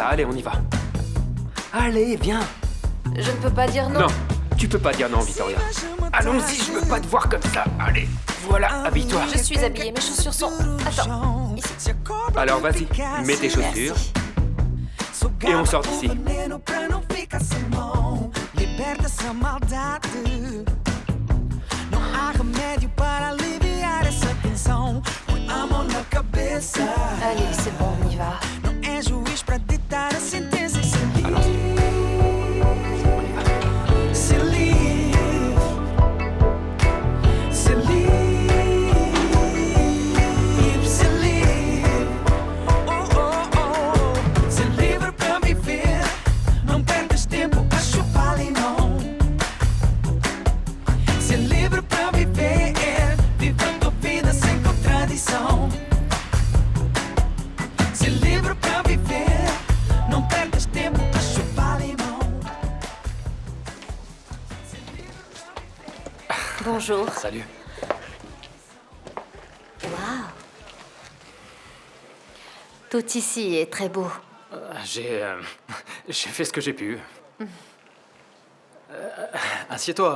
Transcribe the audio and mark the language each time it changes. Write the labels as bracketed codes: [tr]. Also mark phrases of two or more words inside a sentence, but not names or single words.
[fr] Allez, on y va. Allez, viens. Je ne peux pas dire non. Non, tu peux pas dire non, Victoria. Allons-y, je veux pas te voir comme ça. Allez, voilà, habille-toi. Je suis habillée, mes chaussures sont... Attends, ici. Alors vas-y, mets tes chaussures. Et on sort d'ici. [pt] Liberta essa maldade. Não há remédio para aliviar essa tensão. Põe a mão na cabeça. [fr] Allez, c'est bon, on y va. [pt] Não é juiz para ditar a sentença e se livre. Se livre. Se livre. Se livre. Oh, oh, oh. Se livre para viver. Não percas tempo a chupar limão. Se livre para viver. Viva a tua vida sem contradição. Se livre para viver. Não percas tempo a chupar limão. [fr] Bonjour. Salut. Waouh. Tout ici est très beau. J'ai fait ce que j'ai pu. Assieds-toi.